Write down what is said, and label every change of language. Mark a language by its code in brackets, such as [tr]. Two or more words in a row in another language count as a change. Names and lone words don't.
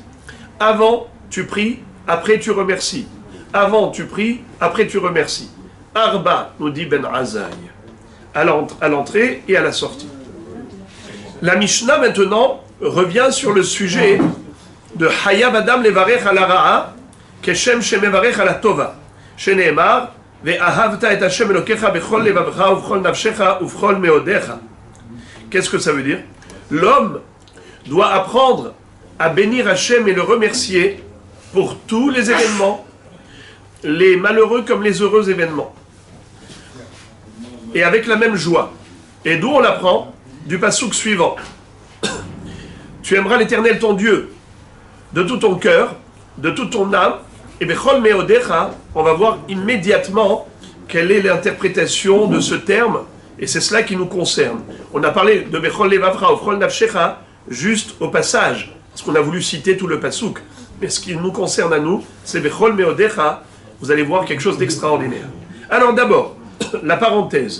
[fr] Avant, tu pries, après tu remercies. Avant, tu pries, après tu remercies. Arba, nous dit Ben Azai, à l'entrée et à la sortie. La Mishnah, maintenant, revient sur le sujet de [he] חייב אדם לברך על הרעה כשם שמברך על הטובה. שנאמר ואהבת את השם אלוהיך בכל לבבך ובכל נפשך ובכל מאודך. [fr] Qu'est-ce que ça veut dire? L'homme doit apprendre à bénir Hachem et le remercier pour tous les événements, les malheureux comme les heureux événements. Et avec la même joie. Et d'où on l'apprend? Du passouk suivant. Tu aimeras l'Éternel ton Dieu de tout ton cœur, de toute ton âme, et [he] בכל מאודך, [fr] on va voir immédiatement quelle est l'interprétation de ce terme. Et c'est cela qui nous concerne. On a parlé de [he] בכל לבבך ובכל נפשך, [fr] juste au passage, parce qu'on a voulu citer tout le pasouk. Mais ce qui nous concerne à nous, c'est [he] בכל מאודך. [fr] Vous allez voir quelque chose d'extraordinaire. Alors d'abord, la parenthèse.